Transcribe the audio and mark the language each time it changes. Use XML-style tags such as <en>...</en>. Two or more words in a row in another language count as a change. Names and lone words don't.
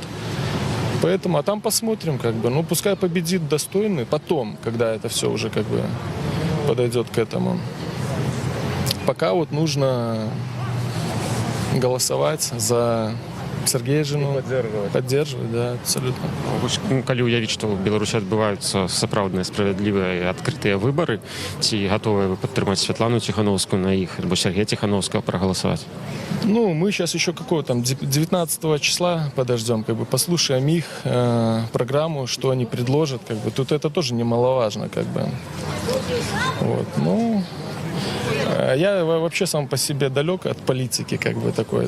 <ru>Поэтому, а там посмотрим, как бы, ну, пускай победит достойный, потом, когда это все уже, как бы, подойдет к этому. Пока вот нужно голосовать за Сергея жену. Поддерживать, да, абсолютно.</ru> <be>Калі ўявіць, што ў Беларусі адбываюцца сапраўдныя, справядлівыя і адкрытыя выбары, ці гатовыя вы падтрымаць Святлану Тихановскую на іх, альбо Сергея Тихановского проголосовать?</be> <ru>Ну, мы сейчас еще какого там, 19 числа подождем, как бы послушаем их программу, что они предложат, как бы. Тут это тоже немаловажно, как бы. Вот, ну... Я вообще сам по себе далек от политики, как бы, такой.</ru>